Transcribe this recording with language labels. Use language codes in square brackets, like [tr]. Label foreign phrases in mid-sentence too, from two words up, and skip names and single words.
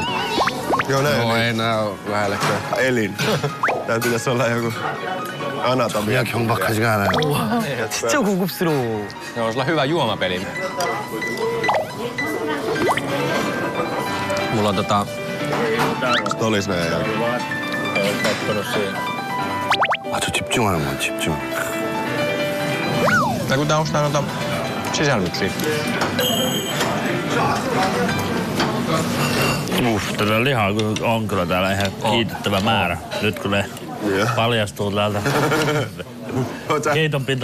[fi] Joo, näin. No ei nää oo lähellekään. Elin. Tää pitäis olla joku anatomia. [ko] 그냥 경박하지가 않아요. 진짜 고급스러워. [fi] Se on sulla hyvä juomapeli. Mulla on Sit olis näin. tottunut siihen. [ko] 아주 집중하는 거야, 집중. [fi] Tai kun tää ostaa noita sisälmyksiä. Tätä lihaa on kyllä täällä ihan kiitettävä määrä. Nyt kun ne paljastuu täältä. Keiton pinta